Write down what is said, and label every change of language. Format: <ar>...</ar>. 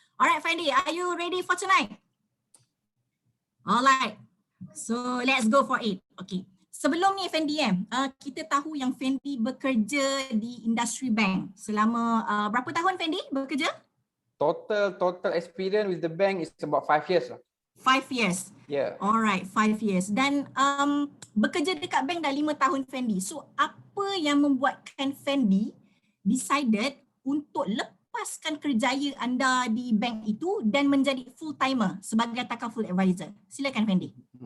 <en>Alright Fendi, are you ready for tonight? Alright, so let's go for it. Okay.</en> <ms>Sebelum ni Fendi kita tahu yang Fendi bekerja di industri bank selama berapa tahun Fendi bekerja?</ms> <en>Total experience with the bank is about 5 years lah. 5 years. Yeah. Alright, 5 years.</en> <ms>Dan bekerja dekat bank dah 5 tahun Fendi. So apa yang membuatkan Fendi decided untuk lepaskan kerjaya anda di bank itu dan menjadi full timer sebagai takaful advisor? Silakan Fendi.</ms>